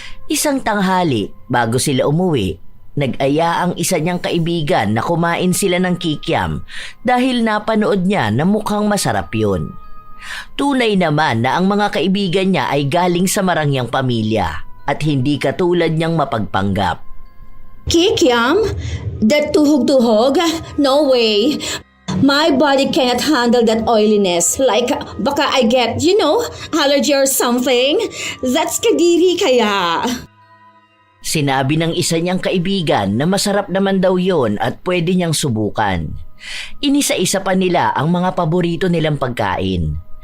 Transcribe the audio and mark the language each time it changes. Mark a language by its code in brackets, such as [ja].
[tl] Isang tanghali bago sila umuwi, nag-aya ang isa niyang kaibigan na kumain sila ng kikiam dahil napanood niya na mukhang masarap yun. Tunay naman na ang mga kaibigan niya ay galing sa marangyang pamilya at hindi katulad niyang mapagpanggap. [en] Kikiam? That tuhog-tuhog? No way. My body cannot handle that oiliness. Like, baka I get, allergy or something. That's kadiri kaya. [tl] Sinabi ng isa niyang kaibigan na masarap naman daw yon at pwede niyang subukan. Inisa-isa pa nila ang mga paborito nilang pagkain.